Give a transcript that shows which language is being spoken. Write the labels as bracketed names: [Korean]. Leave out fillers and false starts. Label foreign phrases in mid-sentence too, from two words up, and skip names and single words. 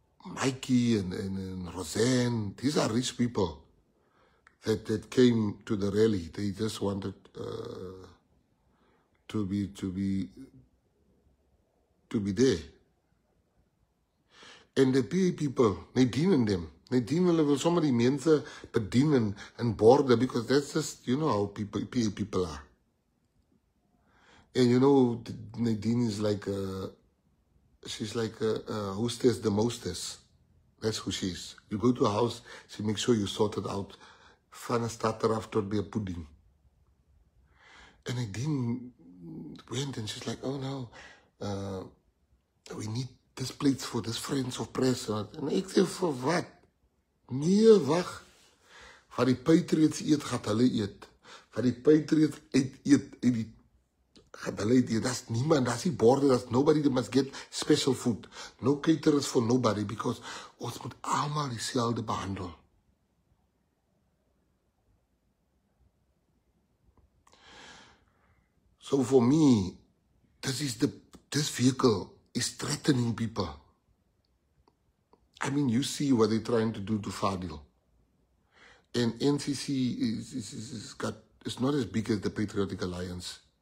[English] Mikey and Roseanne, these are rich people that came to the rally. They just wanted to be there. [Afrikaans] En die [English] PA people, they dienen them. [Afrikaans] They dienen hulle wil sommer die mense bedien en borde, [English] because that's just, you know how PA people are. And you know, Nadine is like she's like a hostess, the mostess. That's who she is. You go to a house, she makes sure you sort it out. [Afrikaans] Van 'n starter af tot by 'n pudding. [English] And Nadine went and she's like, oh no, we need this plates for this Friends of Press. [Afrikaans] En ek sê, vir wat? Nee, wag. Wat die Patriots eet, gaat hulle eet. Wat die Patriots eet, gaat hulle eet. That's niemand, that's die borde, [English] that's nobody that must get special food. No caterers for nobody, because [Afrikaans] ons moet allemaal dieselfde behandel. [English] So for me, this vehicle is threatening people. I mean, you see what they're trying to do to Fadil. And NCC is not as big as the Patriotic Alliance.